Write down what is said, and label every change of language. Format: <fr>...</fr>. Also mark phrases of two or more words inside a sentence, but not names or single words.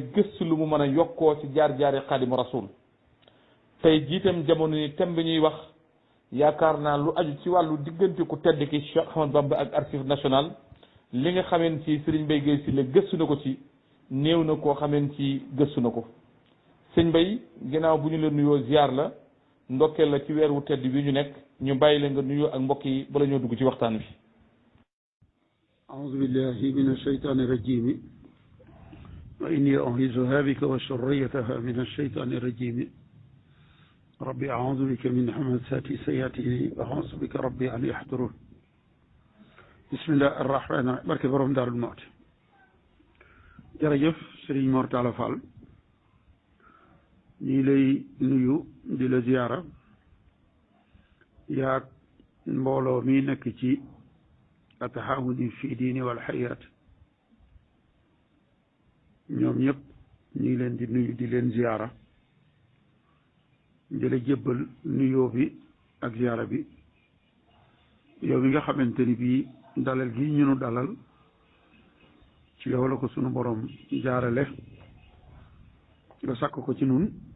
<wo>gëstu lu mu mën a yokkoo ci jaar-jaari Xaadimu Rasuul tey jiitam jamono ni thème bi ñuy wax yaakaar naa lu aju ci wàllu diggante ku tedd ki Cheikh Ahmad Bamba ak</wo> <fr>archive national</fr> <wo>li nga xameen ci Serigne Mbaye Gueye Syll gëstu na ko ci néew na koo xameen ci gëstu na ko sëñ Mbaye ginnaaw bu ñu la nuyoo ziar la ndokkeel la ci weer wu tedd bi ñu nekk ñu bàyyi la nga nuyoo ak mbokk yi bala ñoo dugg ci waxtaan wi.</wo> <ar>أعوذ بالله من الشيطان الرجيم وإني أعيذها بك وذريتها من الشيطان الرجيم ربي أعوذ بك من همزات الشياطين وأعوذ بك ربي أن يحضرون بسم الله الرحمن الرحيم</ar> <wo>barke borom Daaru Muxti jërëjëf Serigne Mor Talla Fall ñu lay nuyu di la ziyaara yaa mbooloo mi nekk ci</wo> <ar>التعاون في الدين والحياة</ar> <wo>ñoom ñëpp ñu ngi leen di nuyu di leen ziyaara di la jébbal nuyoo bi ak ziyaara bi yow mi nga xamante ni bii dalal gi ñu nu dalal ci yow la ko sunu borom jaarale nga sàkk ko ci nun</wo>